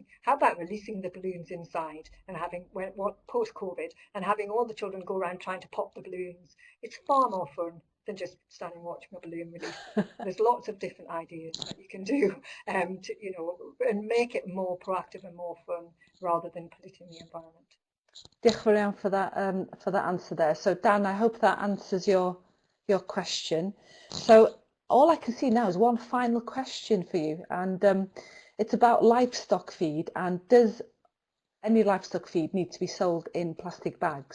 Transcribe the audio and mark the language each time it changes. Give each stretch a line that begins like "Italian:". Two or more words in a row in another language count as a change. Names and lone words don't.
English: How about releasing the balloons inside and having, post-COVID, and having all the children go around trying to pop the balloons? It's far more fun than just standing watching a balloon release. There's lots of different ideas that you can do, and make it more proactive and more fun rather than polluting the environment.
Welsh: Diolch yn fawr
English: for that answer there. So Dan, I hope that answers your question. So all I can see now is one final question for you, and it's about livestock feed, and does any livestock feed need to be sold in plastic bags?